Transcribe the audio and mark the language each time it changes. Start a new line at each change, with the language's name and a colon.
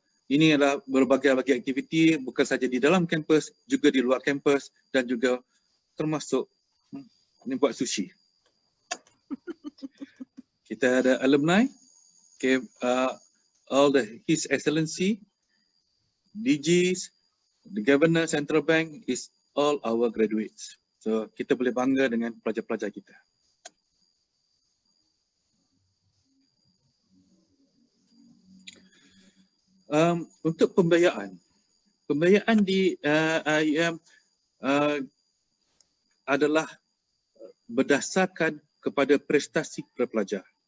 Malay: Ini adalah berbagai aktiviti, bukan saja di dalam kampus, juga di luar kampus dan juga termasuk buat sushi. Kita ada alumni,
English: okay, all His Excellency, DGs, the Governor Central Bank is all our graduates.
Malay: So kita boleh bangga dengan pelajar-pelajar kita. Untuk pembiayaan di IIUM adalah berdasarkan kepada prestasi pelajar.